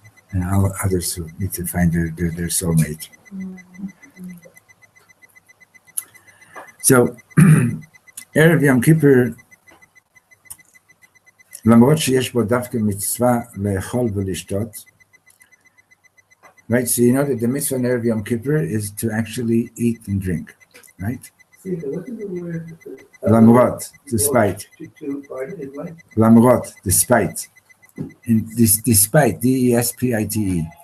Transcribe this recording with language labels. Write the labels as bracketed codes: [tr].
[en] And all others who need to find their soulmate. [he] So, Erev Yom Kippur, למרות שיש בו דווקא מצווה לאכול ולשתות, right? [en] So you know that the mitzvah in Erev Yom Kippur is to actually eat and drink, right? See, look at the word. Lamrot, despite. Lamrot, despite. Despite, D-E-S-P-I-T-E.